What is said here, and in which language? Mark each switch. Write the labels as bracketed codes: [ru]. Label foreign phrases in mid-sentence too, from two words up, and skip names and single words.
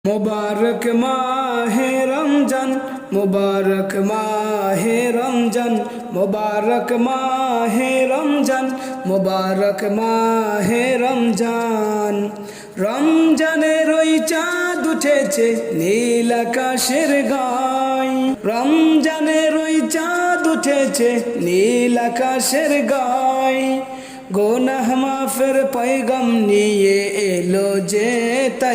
[hi] मुबारक माहे रमजान मुबारक माहे रमजान मुबारक माहे रमजान मुबारक माहे रमजान [bn] রমজানের ওই চাঁদ উঠেছে নীল আকাশের গায় রমজানের ওই চাঁদ উঠেছে নীল আকাশের গায় গোনাহ মাফের পয়গাম নিয়ে এলো যে তাই